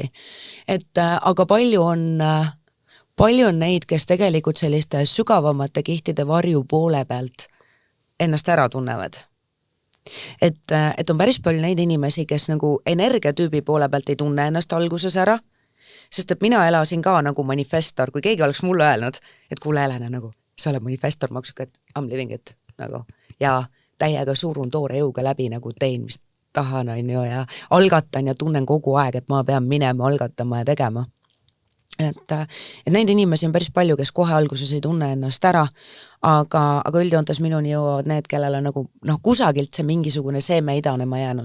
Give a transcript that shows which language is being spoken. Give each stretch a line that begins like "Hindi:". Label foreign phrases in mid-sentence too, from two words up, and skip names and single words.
Estonian: Et aga palju on neid, kes tegelikult selliste sügavamate kihtide varju poole pealt ennast ära tunnevad. Et on päris palju neid inimesi, kes nagu energiatüübi poole pealt ei tunne ennast alguses ära, sest et mina elasin ka nagu manifestor, kui keegi oleks mulle öelnud, et kuule Helena, nagu sa oled manifestor, ma hakkan, et
English: I'm living it
Estonian: nagu, ja täiega surun toore jõuga läbi nagu teen, mis tahan, on ju, ja algatan ja tunnen kogu aeg, et ma pean minema, algatama ja tegema. Et neid inimesi on päris palju, kes kohe alguses ei tunne ennast ära, aga üldjoontes minuni jõuavad need, kellel on nagu kusagilt see mingisugune seeme idanema jäänud.